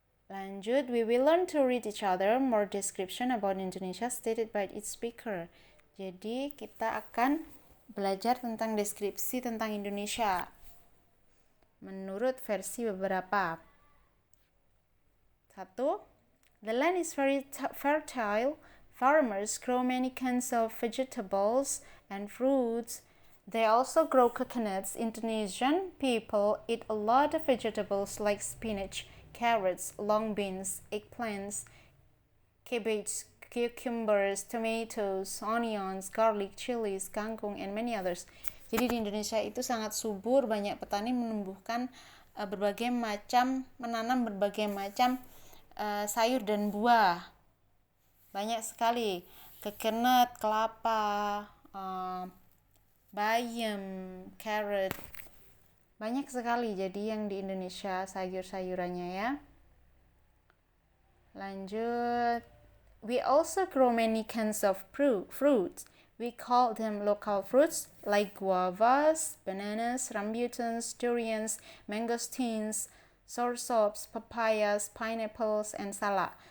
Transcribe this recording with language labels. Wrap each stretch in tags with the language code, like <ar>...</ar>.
<id>Lanjut,</id> <en>we will learn to read each other more description about Indonesia stated by its speaker.</en> <id>Jadi kita akan belajar tentang deskripsi tentang Indonesia menurut versi beberapa. 1.</id> <en>The land is very fertile. Farmers grow many kinds of vegetables and fruits. They also grow coconuts. Indonesian people eat a lot of vegetables like spinach, carrots, long beans, eggplants, cabbage, cucumbers, tomatoes, onions, garlic, chilies, kangkung, and many others.</en> <id>Jadi di Indonesia itu sangat subur, banyak petani menanam berbagai macam sayur dan buah. Banyak sekali, coconut, kelapa, bayam, carrot. Banyak sekali jadi yang di Indonesia sayur-sayurannya ya. Lanjut.</id> <en>We also grow many kinds of fruits. We call them local fruits like guavas, bananas, rambutans, durians, mangosteens, soursops, papayas, pineapples, and salak.</en>